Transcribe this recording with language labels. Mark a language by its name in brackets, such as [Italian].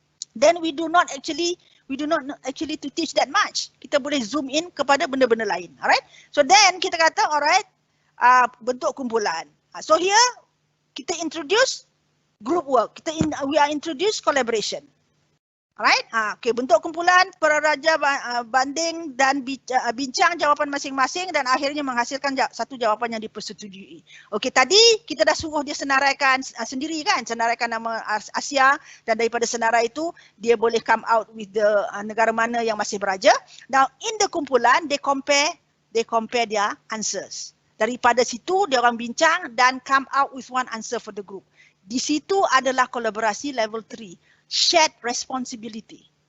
[English] Then we do not actually to teach that much. [Malay] Kita boleh zoom in kepada benda-benda lain, alright. [English] So then [Malay] kita kata alright, bentuk kumpulan. [English] So here [Malay] kita [English] introduce group work. We are introduce collaboration. [Malay] Alright, okay, bentuk kumpulan para raja banding dan bincang jawapan masing-masing dan akhirnya menghasilkan satu jawapan yang dipersetujui. Okey, tadi kita dah suruh dia senaraikan sendiri kan, senaraikan nama Asia dan daripada senarai itu dia boleh [English] come out with the [Malay] negara mana yang masih beraja. [English] Now in the kumpulan they compare their answers. [Malay] Daripada situ dia orang bincang dan [English] come out with one answer for the group. [Malay] Di situ adalah kolaborasi level 3. [English] Shared responsibility.